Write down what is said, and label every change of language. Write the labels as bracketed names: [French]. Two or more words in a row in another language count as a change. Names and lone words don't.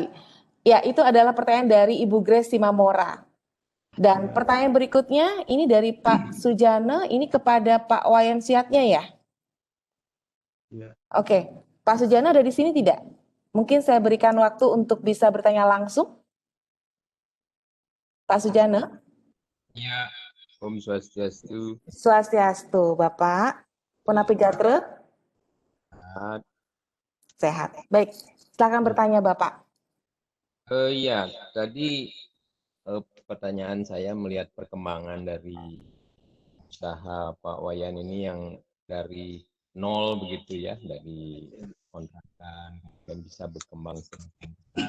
[Indonesian] Ya, itu adalah pertanyaan dari Ibu Grace Simamora. Dan pertanyaan berikutnya ini dari Pak Sujana, ini kepada Pak Wayan Siatnya ya? Ya. Oke, Pak Sujana ada di sini tidak? Mungkin saya berikan waktu untuk bisa bertanya langsung. Pak Sujana? Ya, [Balinese] Om Swastiastu. Swastiastu, Bapak. Punapi Gatre? [Indonesian] Sehat. Sehat. Baik, silakan bertanya Bapak. Ya, tadi pertanyaan saya melihat perkembangan dari usaha Pak Wayan ini yang dari nol begitu ya, dari kontrakan dan bisa berkembang semakin besar.